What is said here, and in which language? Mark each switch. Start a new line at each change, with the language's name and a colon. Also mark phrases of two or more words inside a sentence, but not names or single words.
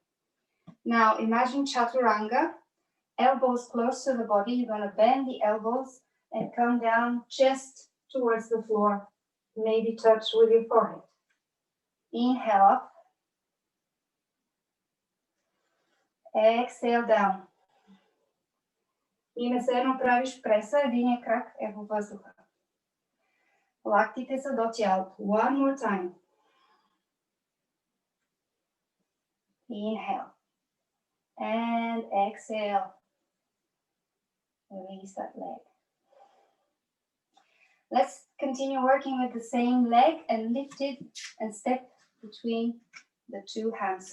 English: Now imagine chaturanga, elbows close to the body. You're going to bend the elbows and come down just towards the floor. Maybe touch with your forehead. Inhale up. Exhale down.
Bulgarian: И се едно правиш преса, единия крак е во въздуха. Лактите са до тялото.
English: One more time. Inhale. And exhale. Release that leg. Let's continue working with the same leg and lift it and step between the two hands.